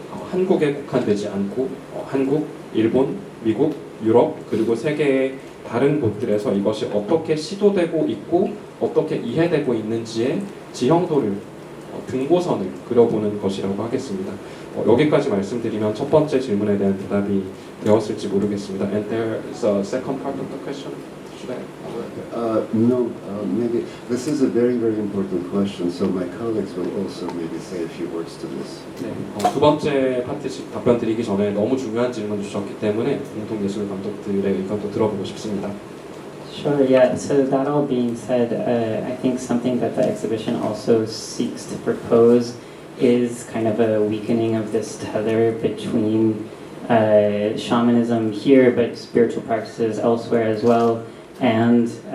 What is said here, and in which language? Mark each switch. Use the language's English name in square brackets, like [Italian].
[Korean] 한국에 국한되지 않고 한국, 일본, 미국, 유럽 그리고 세계의 다른 곳들에서 이것이 어떻게 시도되고 있고 어떻게 이해되고 있는지의 지형도를 등고선을 그려보는 것이라고 하겠습니다. 여기까지 말씀드리면 첫 번째 질문에 대한 대답이 되었을지 모르겠습니다. [English] And there is a second part of the question. Should I? No, maybe this is a very, very important question. So my colleagues will also maybe say a few words to this. [Korean] 네, 두 번째 파트 답변 드리기 전에 너무 중요한 질문 주셨기 때문에 공동예술 감독들의 의견도 들어보고 싶습니다. [English] Sure, yeah. So that all being said, I think something that the exhibition also seeks to propose is kind of a weakening of this tether between shamanism here, but spiritual practices elsewhere as well, and